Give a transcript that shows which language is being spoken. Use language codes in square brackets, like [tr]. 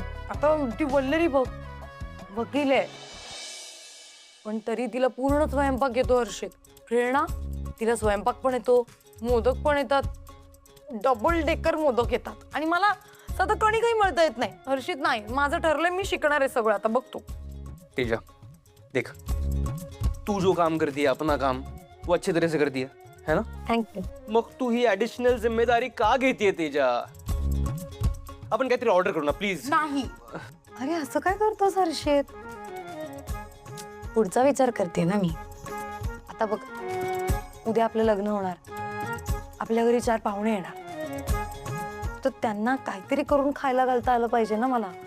[mr] आता ती वल्लरी बघ, वकील आहे पण तरी तिला पूर्ण स्वयंपाक येतो. हर्षित, प्रेरणा, तिला स्वयंपाक पण येतो, मोदक पण येतात, डबल डेकर मोदक येतात. आणि मला सतत कणी काही मळता येत नाही. हर्षित, नाही, माझं ठरलंय, मी शिकणार आहे सगळं आता. बघ तू. [hi] तेजा, देख, तू जो काम करती है अपना काम वो अच्छे तरह से करती है ना? [en] Thank you. [mr] मग तू ही ऍडिशनल जिम्मेदारी का घेतीये तेजा? आपण काहीतरी ऑर्डर करू ना प्लीज. नाही. अरे असं काय करतोस हर्षित? पुढचा विचार करते ना मी. आता बघ, उद्या आपलं लग्न होणार, आपल्या घरी 4 पाहुणे येणार, तर त्यांना काहीतरी करून खायला घालता आलं पाहिजे ना मला.